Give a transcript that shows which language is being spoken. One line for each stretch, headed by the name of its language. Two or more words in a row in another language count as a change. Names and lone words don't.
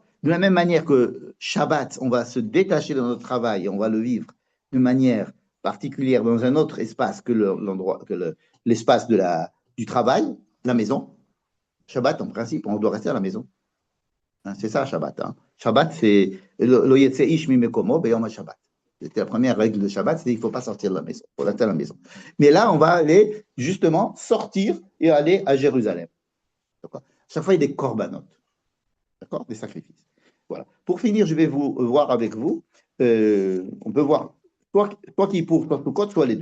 French: De la même manière que Shabbat, on va se détacher de notre travail et on va le vivre de manière particulière dans un autre espace que l'espace du travail, la maison. Shabbat, en principe, on doit rester à la maison. C'est ça, Shabbat. Shabbat, c'est
Hebrew: לא יצא איש מ מקומו ביום שבת.
French: C'était la première règle de Shabbat, c'est qu'il ne faut pas sortir de la maison, il faut rester à la maison. Mais là, on va aller justement sortir et aller à Jérusalem. Chaque fois, il y a des corbanotes, d'accord, des sacrifices. Voilà. Pour finir, je vais voir avec vous. On peut voir soit qui pour, soit Sukkot, soit les deux.